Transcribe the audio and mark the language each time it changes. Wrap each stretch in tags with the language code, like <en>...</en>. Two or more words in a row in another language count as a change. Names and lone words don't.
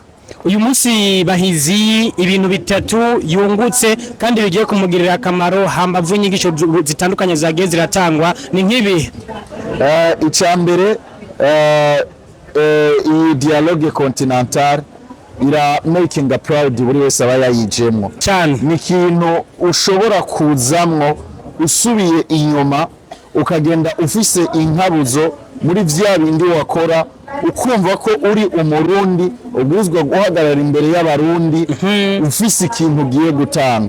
<rn>Uyu munsi Bahizi ibintu bitatu yungutse kandi bigiye kumugirira akamaro hambavu inyigisho zitandukanye zagiye ziratangwa ni nk'ibi. Icambere iyi</rn> <fr>dialogue continentale</fr> <rn>ira</rn> <en>making a proud</en> <rn>buri wese aba yayijemwo cyane, ni ikintu ushobora kuzamwo usubiye inyuma ukagenda ufise inkabuzo muri vya bindi wakora, ukumva ko uri umurundi ubuzwa guhagarara imbere y'abarundi ufise ikintu ugiye gutanga.</rn>